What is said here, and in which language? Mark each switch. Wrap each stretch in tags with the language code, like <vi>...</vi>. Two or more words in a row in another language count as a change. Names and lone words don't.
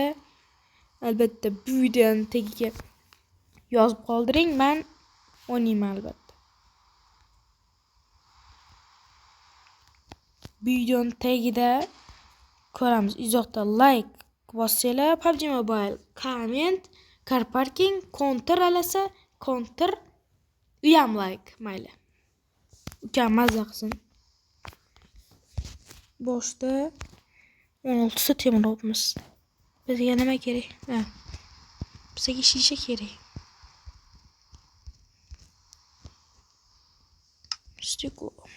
<uz>Albatta bu videoni tagiga yozib qoldiring, men o'ynayman albatta. Videoni tagida ko'ramiz. Izohda like bossanglar, PUBG Mobile,</uz> <en>comment, car parking,</en> <uz>counter alasa, counter uyam like, mayli. Ukam mazza qilsin. Boshda 16 ta temir olibmiz. Bizga nima kerak? Bizga shisha kerak. Stiklo.</uz>